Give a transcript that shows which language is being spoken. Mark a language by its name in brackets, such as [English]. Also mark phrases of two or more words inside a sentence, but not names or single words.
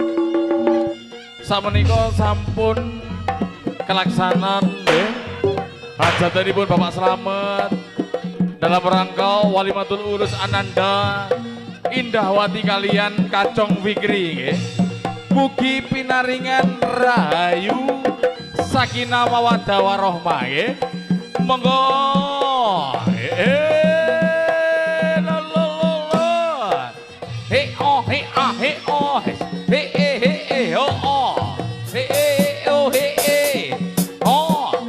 [Javanese] Samenika sampun kelaksanan nggih hajatanipun Bapak Slamet dalam rangka [Arabic] Walimatul Urus [Javanese] Ananda Indahwati kalian Kacong Fikri nggih. Mugi pinaringan rahayu [Arabic] sakinah mawaddah warahmah [Javanese] nggih. Monggo. La la la la. He oh he ah he oh. He oh oh. He oh he oh.